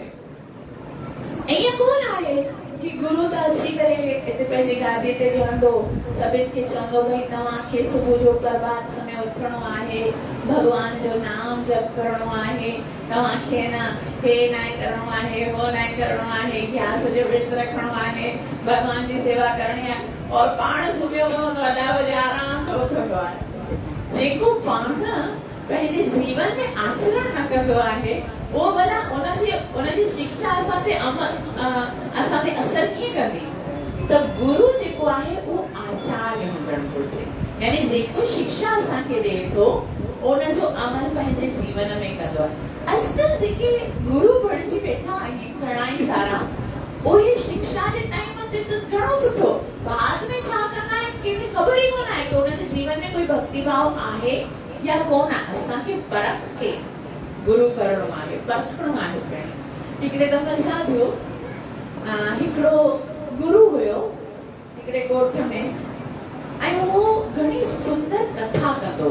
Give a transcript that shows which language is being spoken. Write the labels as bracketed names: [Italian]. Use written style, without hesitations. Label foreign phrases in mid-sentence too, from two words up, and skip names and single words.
[Sindhi] ईअं कोन आहे कि गुरु त अची करे हिते पंहिंजी गादी ते विहंदो, सभिनि खे चवंदो भई तव्हांखे सुबुह जो प्रभात समय उथणो आहे, भगवान जो नाम जप करणो आहे, तव्हांखे न हे नाहे करणो आहे, हो नाहे करणो आहे, ग्यारस जो विर्त रखणो आहे, भगवान जी सेवा करणी आहे, और पाण सुम्हियो हूंदो आहे 10 बजे आराम सां उथंदो आहे। जेको पाण पंहिंजे जीवन में आचरण न कंदो आहे वो भला उनजी शिक्षा असांते असर कीअं कंदी। त गुरु जेको आहे उहो आचार्य हुजण घुरिजे, यानी जेको शिक्षा असांखे ॾिए थो उनजो अमल पंहिंजे जीवन में कंदो आहे। अॼुकल्ह जेके गुरु बणिजी वेठा आहिनि घणा ई सारा, उहे शिक्षा जे टाइम ते त घणो सुठो, बाद में छा कंदा आहिनि कंहिंखे ख़बर ई कोन आहे कि उनजे जीवन में कोई भक्ति भाव आहे या कोन आहे। असांखे परख के गुरु करणो आहे, परखणो आहे। हिकिड़े दफ़े छा थियो, हिकिड़ो गुरु हुयो हिकिड़े ॻोठ में, ऐं उहो घणी सुंदर कथा कंदो।